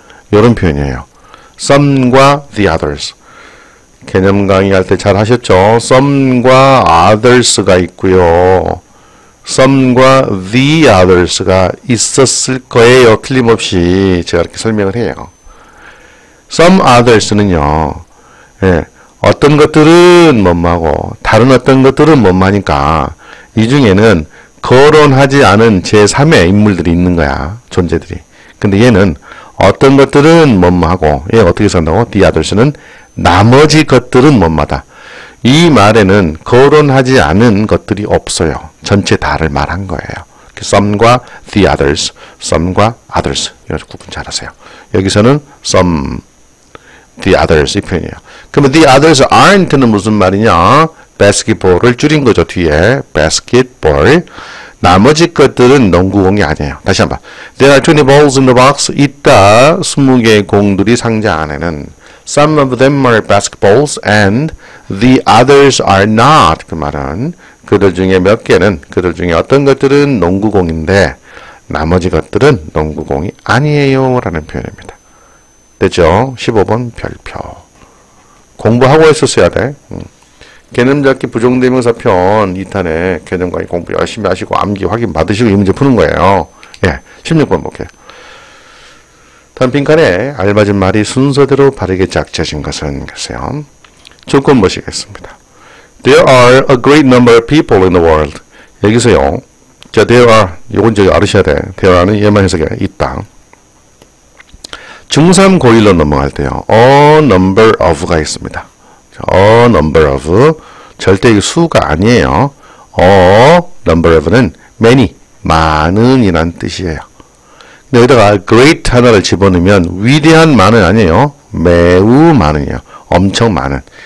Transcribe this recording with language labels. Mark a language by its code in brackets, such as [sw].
[ko] 이런 표현이에요. some과 the others. 개념 강의할 때 잘 하셨죠? some과 others가 있고요. some과 the others가 있었을 거예요. 틀림없이 제가 이렇게 설명을 해요. some others는요. 예, 어떤 것들은 뭐뭐하고 다른 어떤 것들은 뭐뭐하니까 이 중에는 거론하지 않은 제3의 인물들이 있는 거야. 존재들이. 근데 얘는 어떤 것들은 뭐뭐하고 얘 어떻게 산다고? the others는 나머지 것들은 뭐뭐하다. 이 말에는 거론하지 않은 것들이 없어요. 전체 다를 말한 거예요. some과 the others, some과 others. 이거 구분 잘하세요. 여기서는 some, the others 이 표현이에요. 그러면 [en] the others aren't [ko] 는 무슨 말이냐? basketball을 줄인 거죠. 뒤에 basketball. 나머지 것들은 농구공이 아니에요. 다시 한번. [en] There are 20 balls in the box. [ko] 있다. 20개의 공들이 상자 안에는. [en] Some of them are basketballs and the others are not. [ko] 그 말은 그들 중에 몇 개는 그들 중에 어떤 것들은 농구공인데 나머지 것들은 농구공이 아니에요. 라는 표현입니다. 됐죠? 15번 별표. 공부하고 했었어야 돼. 개념잡기 부정대명사 편 2탄에 개념 강의 공부 열심히 하시고 암기 확인 받으시고 이 문제 푸는 거예요. 예, 16번 볼게요. 다음 빈칸에 알맞은 말이 순서대로 바르게 짝지어진 것은 글쎄요. 조건 보시겠습니다. [en] There are a great number of people in the world. [ko] 여기서요. 자, there are 요건 저기 알으셔야 돼. there are는 예만 해석에 있다. 중3 고1로 넘어갈 때요. a number of가 있습니다. a number of 절대 이 수가 아니에요. a number of는 many 많은 이란 뜻이에요. 근데 여기다가 great 하나를 집어넣으면 위대한 많은 아니에요. 매우 많은이에요. 엄청 많은.